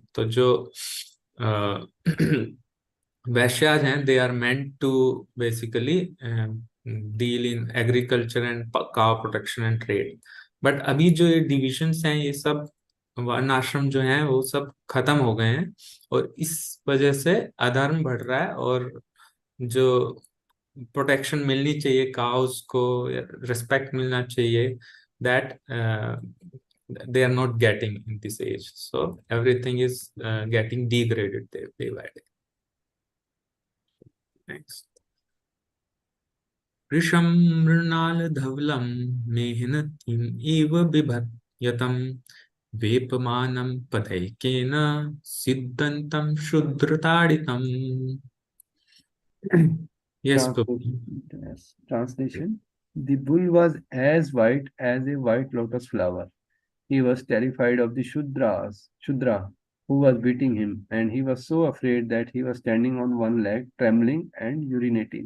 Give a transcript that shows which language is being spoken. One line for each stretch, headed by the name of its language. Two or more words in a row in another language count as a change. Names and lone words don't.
Hindi: तो जो वैश्याज हैं,
English: they are meant to basically deal in agriculture and cow protection and trade.
Hindi: बट अभी जो ये डिविजन्स हैं, ये सब वर्ण आश्रम जो हैं वो सब खत्म हो गए हैं, और इस वजह से अधर्म बढ़ रहा है, और जो प्रोटेक्शन मिलनी चाहिए काउस को, रिस्पेक्ट मिलना चाहिए,
English: दैट they are not getting in this age. So everything is getting degraded day by day. Next.
Sanskrit: वृषं मृणालधवलं मेहन्तीम् एव बिभ्यतम् वेपमानं पदैकेन सिद्धान्तं शूद्रताडितम्.
English: Yes, Translation. The bull was as white as a white lotus flower. He was terrified of the Shudra, who was beating him, and he was so afraid that he was standing on one leg, trembling and urinating.